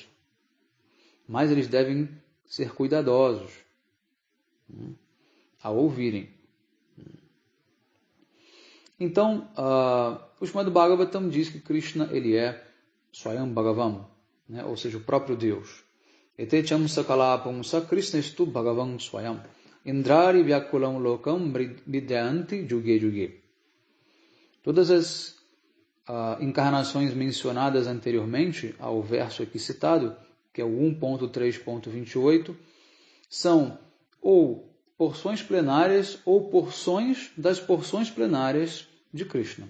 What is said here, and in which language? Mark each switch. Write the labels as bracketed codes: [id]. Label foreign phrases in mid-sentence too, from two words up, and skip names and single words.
[pt] Mas eles devem ser cuidadosos ao ouvirem. Então, o Srimad Bhagavatam diz que Krishna ele é [sa] Swayam Bhagavam, [pt] né? Ou seja, o próprio Deus. [sa] Etecham sakalapam sa Krishna estu Bhagavam Swayam. Indrari vyakulam lokam vidyanti juge juge. [pt] Todas as encarnações mencionadas anteriormente ao verso aqui citado, que é o 1.3.28, são ou porções plenárias ou porções das porções plenárias de Krishna.